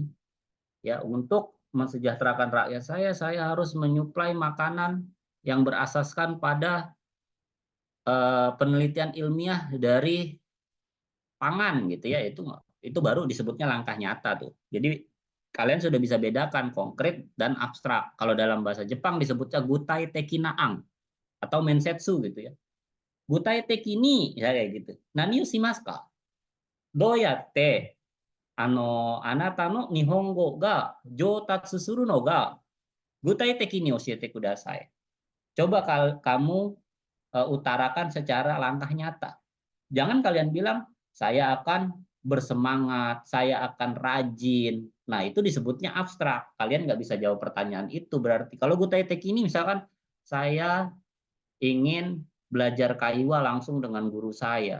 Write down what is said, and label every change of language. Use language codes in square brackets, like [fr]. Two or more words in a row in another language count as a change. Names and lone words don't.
[id] Ya, untuk mensejahterakan rakyat saya harus menyuplai makanan yang berasaskan pada penelitian ilmiah dari pangan gitu ya. Itu baru disebutnya langkah nyata tuh. Jadi kalian sudah bisa bedakan konkret dan abstrak. Kalau dalam bahasa Jepang disebutnya [ja] 具体的な [id] atau mensetsu gitu ya. [ja] 具体的に [id] ya kayak gitu. [ja] 何をしますか？どうやってあなたの日本語が上達するのが具体的に教えてください. [id] Coba kamu utarakan secara langkah nyata. Jangan kalian bilang, saya akan bersemangat, saya akan rajin. Nah, itu disebutnya abstrak. Kalian nggak bisa jawab pertanyaan itu. Berarti kalau [ja] 具体的 [id] ini misalkan, saya ingin belajar kaiwa langsung dengan guru saya.